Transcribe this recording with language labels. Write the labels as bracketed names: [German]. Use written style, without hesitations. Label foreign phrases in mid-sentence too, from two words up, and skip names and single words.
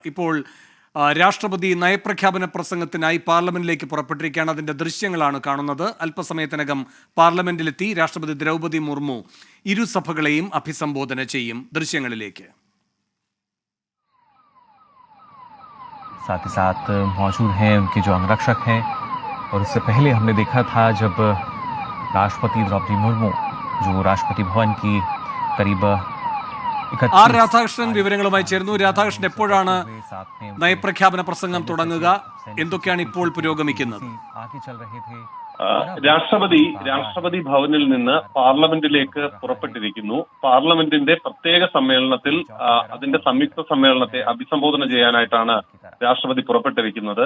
[Malayalam] ഇപ്പോൾ രാഷ്ട്രപതി നയപ്രഖ്യാപന പ്രസംഗത്തിനായി പാർലമെന്റിലേക്ക് പുറപ്പെട്ടിരിക്കുകയാണ്. അതിന്റെ ദൃശ്യങ്ങളാണ് കാണുന്നത്. അല്പസമയത്തിനകം പാർലമെന്റിലെത്തി രാഷ്ട്രപതി ദ്രൗപദി മുർമു ഇരുസഭകളെയും അഭിസംബോധന ചെയ്യും. ദൃശ്യങ്ങളിലേക്ക്. [Hindi] साथ ही साथ मौजूद हैं उनके जो अंगरक्षक हैं, और इससे पहले हमने देखा था जब राष्ट्रपति द्रौपदी मुर्मू जो राष्ट्रपति भवन की करीब [Malayalam] ആർ രാധാകൃഷ്ണൻ വിവരങ്ങളുമായി ചേരുന്നു. രാധാകൃഷ്ണൻ, എപ്പോഴാണ് നയപ്രഖ്യാപന പ്രസംഗം തുടങ്ങുക? എന്തൊക്കെയാണ് ഇപ്പോൾ പുരോഗമിക്കുന്നത്? രാഷ്ട്രപതി ഭവനിൽ നിന്ന് പാർലമെന്റിലേക്ക് പുറപ്പെട്ടിരിക്കുന്നു. പാർലമെന്റിന്റെ പ്രത്യേക സമ്മേളനത്തിൽ അതിന്റെ സംയുക്ത സമ്മേളനത്തെ അഭിസംബോധന ചെയ്യാനായിട്ടാണ് രാഷ്ട്രപതി പുറപ്പെട്ടിരിക്കുന്നത്.